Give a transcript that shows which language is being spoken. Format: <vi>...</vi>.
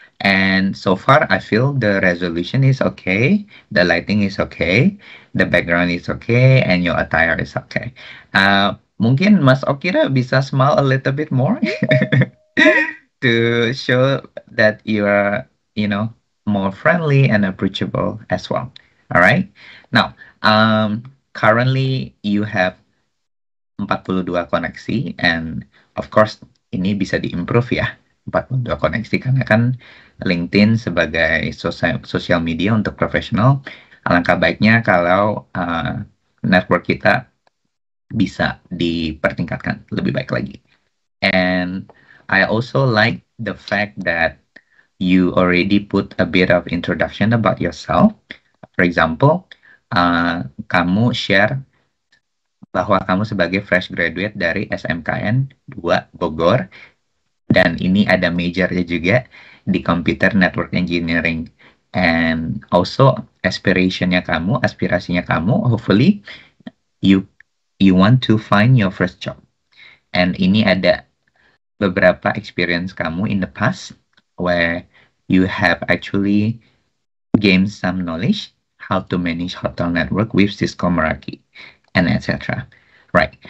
<en>And so far, I feel the resolution is okay, the lighting is okay, the background is okay, and your attire is okay.</en> <id>Mungkin Mas Okira bisa</id> <en>smile a little bit more to show that you are, more friendly and approachable as well. All right. Now, currently you have 42</en> <id>koneksi, and of course ini bisa diimprove ya, 42 koneksi, karena kan LinkedIn sebagai sosial media untuk profesional, alangkah baiknya kalau network kita bisa dipertingkatkan lebih baik lagi.</id> <en>And I also like the fact that you already put a bit of introduction about yourself. For example,</en> <id>kamu share bahwa kamu sebagai fresh graduate dari SMKN 2 Bogor, dan ini ada majornya juga di Computer Network Engineering.</id> <en>And also</en> <id>aspirasinya kamu,</id> <en>hopefully you want to find your first job. And</en> <id>ini ada beberapa experience kamu</id> <en>in the past where you have actually gained some knowledge how to manage hotel network with Cisco Meraki, and etc. Right.</en>